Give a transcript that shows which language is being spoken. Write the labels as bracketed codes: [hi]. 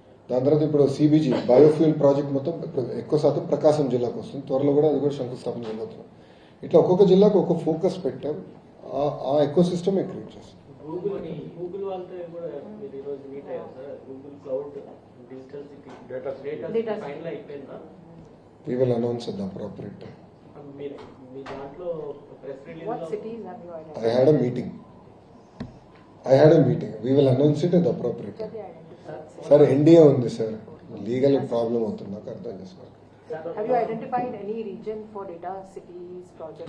[te] దాని తర్వాత ఇప్పుడు సిబిజీ బయోఫ్యూల్ ప్రాజెక్ట్ మొత్తం ఇప్పుడు ఎక్కువ శాతం ప్రకాశం జిల్లాకు వస్తుంది. త్వరలో కూడా అది కూడా శంకుస్థాపన చేయబోతున్నాం. ఇట్లా ఒక్కొక్క జిల్లాకు ఒక ఫోకస్ పెట్టాం. ఆ ఎకో సిస్టమ్ క్రియేట్ చేస్తాం. గూగుల్ వాళ్ళతో కూడా మీరు ఈరోజు మీట్ అయ్యారు sir. Google cloud digital city data final అయిపోయిందా? [en] We will announce at the appropriate time. [te] మీరు మీ దాంట్లో press [en] What [te] release [en] cities have you identified? I had a meeting. We will announce it at the appropriate time. [te] Sir, NDA ఉంది sir, legal problem అవుతుంది, నాకు అర్థం చేసుకోవాలి. [en] Have you identified any region for data cities project?